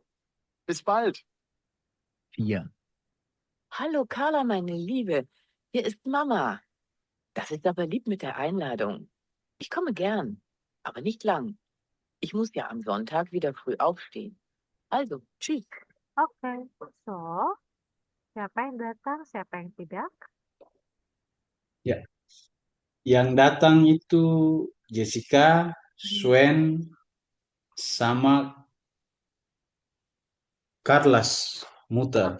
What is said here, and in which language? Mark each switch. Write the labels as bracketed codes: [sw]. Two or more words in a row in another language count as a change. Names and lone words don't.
[de] Bis bald. 4. Hallo Carla, meine Liebe, hier ist Mama. Das ist aber lieb mit der Einladung. Ich komme gern, aber nicht lang. Ich muss ja am Sonntag wieder früh aufstehen. Also, tschüss. [id] Oke, so siapa yang datang, siapa yang tidak? Ya, yang datang itu Jessica, Swen, sama Carlos Muter.